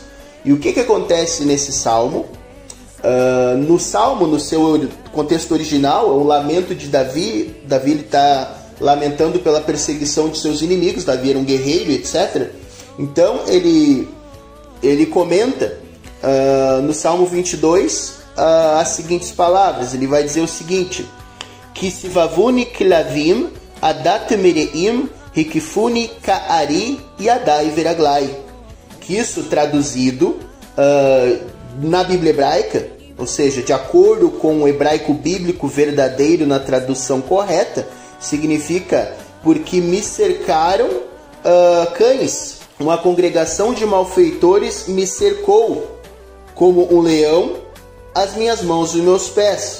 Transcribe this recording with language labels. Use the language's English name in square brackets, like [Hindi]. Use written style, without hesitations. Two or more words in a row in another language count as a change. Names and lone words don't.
[Portuguese] E o que acontece nesse salmo? No salmo, no seu contexto original, é um lamento de Davi. Davi está lamentando pela perseguição de seus inimigos. Davi era um guerreiro, etc. Então ele comenta no Salmo 22 as seguintes palavras. Ele vai dizer o seguinte: [Hebrew] כי סבבוני כלבים עדת מרעים הקיפוני כארי ידי ורגלי. [Portuguese] Que isso, traduzido na Bíblia hebraica, ou seja, de acordo com o hebraico bíblico verdadeiro na tradução correta, significa: porque me cercaram cães, uma congregação de malfeitores me cercou, como um leão, as minhas mãos e os meus pés.